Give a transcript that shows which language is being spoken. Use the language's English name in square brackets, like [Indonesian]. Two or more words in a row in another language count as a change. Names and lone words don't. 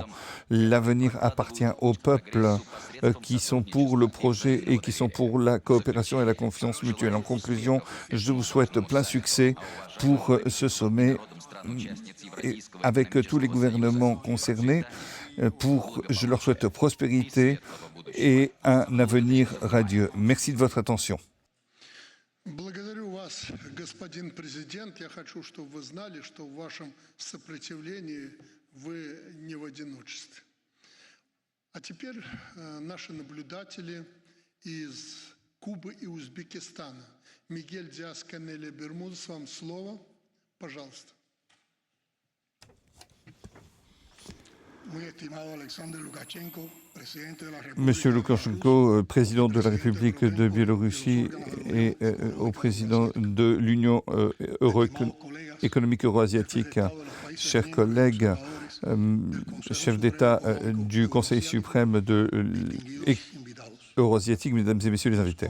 [French] L'avenir appartient aux peuples qui sont pour le projet et qui sont pour la coopération et la confiance mutuelle. En conclusion, je vous souhaite plein succès pour ce sommet et avec tous les gouvernements concernés. Je leur souhaite prospérité et un avenir radieux. Merci de votre attention. [Russian] Благодарю вас, господин президент. Я хочу, чтобы вы знали, что в вашем сопротивлении вы не в одиночестве. А теперь наши наблюдатели из Кубы и Узбекистана. Мигель Диас-Канель Бермудес, вам слово. Пожалуйста. [French] Monsieur Loukachenko, président de la République de Biélorussie et au président de l'Union économique euro-asiatique, chers collègues, chef d'État du Conseil suprême euro-asiatique, mesdames et messieurs les invités.